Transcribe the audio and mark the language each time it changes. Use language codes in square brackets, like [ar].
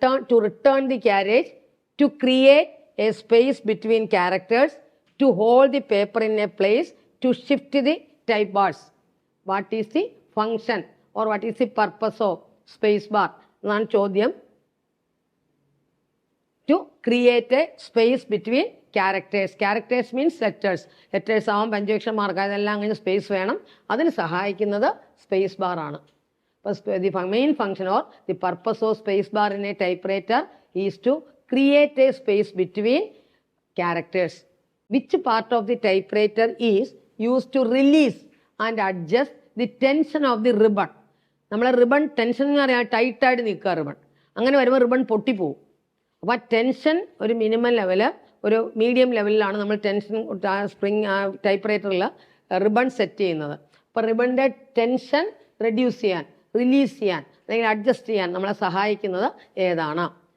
[en] To return the carriage, to create a space between characters, to hold the paper in a place, to shift the type bars. What is the function or what is the purpose of space bar [ml] എന്നാണ് ചോദ്യം. [en] To create a space between characters. Characters means letters. [ml] Letters ആവാം, punctuation mark, അതെല്ലാം അങ്ങനെ space വേണം. അതിന് സഹായിക്കുന്നത് space bar ആണ്. [en] The main function or the purpose of space bar in a typewriter is to create a space between characters. Which part of the typewriter is used to release and adjust the tension of the ribbon? [ml] നമ്മളെ ribbon tension എന്ന് പറയാൻ ടൈറ്റായിട്ട് നിൽക്കുക ribbon. അങ്ങനെ വരുമ്പോൾ ribbon പൊട്ടിപ്പോവും. അപ്പോൾ tension ഒരു minimum level, ഒരു മീഡിയം ലെവലിലാണ് നമ്മൾ ടെൻഷൻ സ്പ്രിങ് ടൈപ്പ്റൈറ്ററിൽ റിബൺ സെറ്റ് ചെയ്യുന്നത്. അപ്പോൾ റിബണിൻ്റെ ടെൻഷൻ റെഡ്യൂസ് ചെയ്യാൻ, റിലീസ് ചെയ്യാൻ അല്ലെങ്കിൽ അഡ്ജസ്റ്റ് ചെയ്യാൻ നമ്മളെ സഹായിക്കുന്നത് ഏതാണ്?